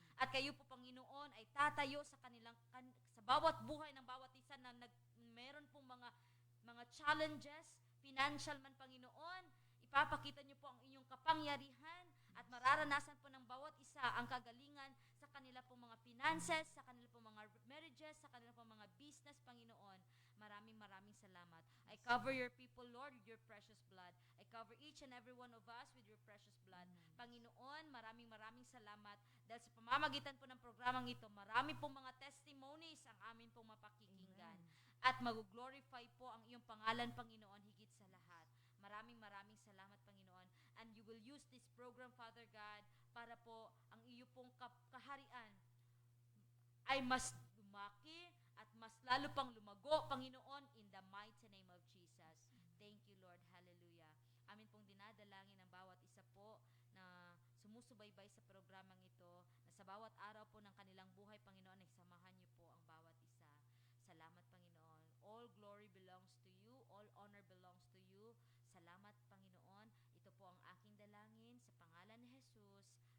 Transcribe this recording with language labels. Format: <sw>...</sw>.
<tl>At kayo po, Panginoon, ay tatayo sa bawat buhay ng bawat isa na meron pong mga challenges, financial man, Panginoon. Ipapakita niyo po ang inyong kapangyarihan at mararanasan po ng bawat isa ang kagalingan sa kanila pong mga finances, sa kanila pong mga marriages, sa kanila pong mga business, Panginoon. Maraming salamat.</tl> <en>I cover your people, Lord, with your precious blood. I cover each and every one of us with your precious blood.</en> <tl>Panginoon, maraming salamat dahil sa pamamagitan po ng programang ito, marami pong mga testimonies ang amin pong mapakikinggan. At mag-glorify po ang iyong pangalan, Panginoon, higit sa lahat. Maraming salamat, Panginoon.</tl> <en>And you will use this program, Father God,</en> <tl>para po ang iyo pong kaharian ay mas lumaki at mas lalo pang lumago, Panginoon,</tl> <en>in the mighty name of Jesus. Thank you, Lord. Hallelujah.</en> <tl>Amin pong dinadalangin ang bawat isa po na sumusubaybay sa programang ito, na sa bawat araw po ng kanilang buhay, Panginoon, ay samahan niyo po ang bawat isa. Salamat, Panginoon.</tl> <en>All glory belongs to you. All honor belongs to you.</en> <tl>Salamat, Panginoon. Ito po ang aking dalangin sa pangalan ni Jesus.</tl>